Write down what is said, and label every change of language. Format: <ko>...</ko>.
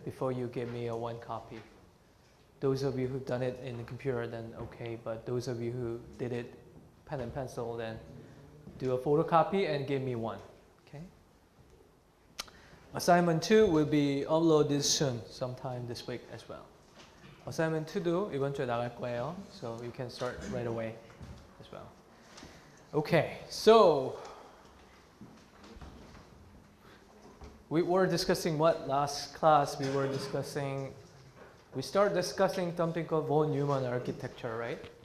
<en>Before you give me a 1 copy. Those of you who've done it in the computer, then okay. But those of you who did it pen and pencil, then do a photocopy and give me 1. Okay. Assignment 2 will be uploaded soon, sometime this week as well.</en> <ko>Assignment 2도 이번 주에 나갈 거예요.</ko> <en>So you can start right away as well. Okay, so we were discussing what last class? We started discussing something called von Neumann architecture, right?</en>